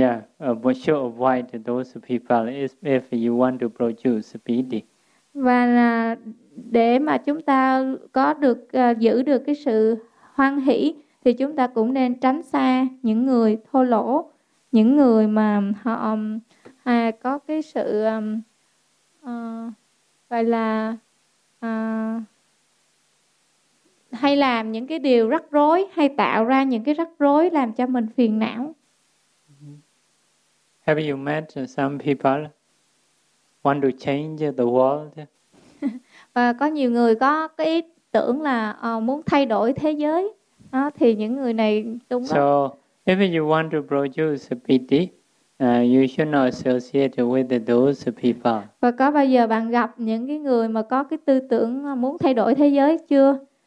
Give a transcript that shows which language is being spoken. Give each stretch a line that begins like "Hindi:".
English: Yeah, but should avoid those people if you want to produce piti.
Vietnamese: Và để mà chúng ta có được giữ được cái sự hoan hỷ thì chúng ta cũng nên tránh xa những người thô lỗ, những người mà họ có cái sự gọi là hay làm những cái điều rắc rối, hay tạo ra những cái rắc rối làm cho mình phiền não.
English: Have you met some people want to change the world?
Vietnamese: Và có nhiều người có cái ý tưởng là muốn thay đổi thế giới. Đó, thì những người này đúng lắm.
English: So, if you want to produce piti, you should not associate with those people.
Vietnamese: Và có bao giờ bạn gặp những cái người mà có cái tư tưởng muốn thay đổi thế giới chưa?